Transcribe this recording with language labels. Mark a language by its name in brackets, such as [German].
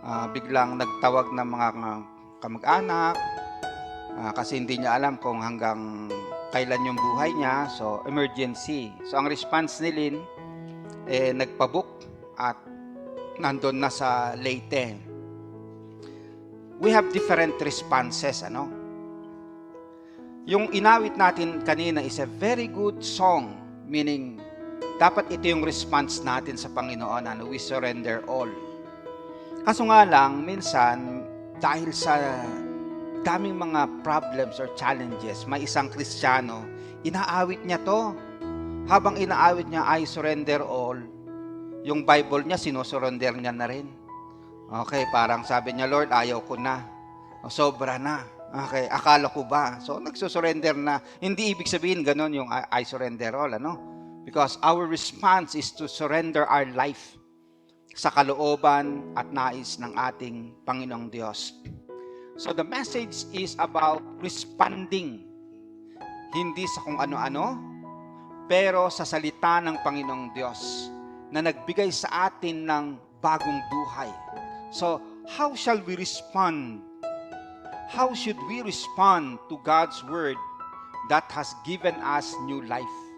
[Filipino] Biglang nagtawag ng mga kamag-anak kasi hindi niya alam kung hanggang kailan yung buhay niya. So, emergency. So, ang response ni Lynn, nagpabook at nandun na sa Leyte. [English] We have different responses, ano? [Filipino] Yung inawit natin kanina [English] is a very good song, [Filipino] meaning dapat ito yung response natin sa Panginoon, ano? [English] We surrender all. [Filipino] Kaso nga lang, minsan, dahil sa daming mga problems or challenges, may isang Kristiyano, inaawit niya to. Habang inaawit niya, [English] I surrender all, [Filipino] yung Bible niya, sinusurrender niya na rin. Okay, parang sabi niya, Lord, ayaw ko na. Sobra na. Okay, akala ko ba? So, nagsusurrender na. Hindi ibig sabihin ganun yung I surrender all, ano? [English] Because our response is to surrender our life [Filipino] sa kalooban at nais ng ating Panginoong Diyos. [English] So, the message is about responding. [Filipino] Hindi sa kung ano-ano, pero sa salita ng Panginoong Diyos na nagbigay sa atin ng bagong buhay. [English] So, how shall we respond? How should we respond to God's word that has given us new life?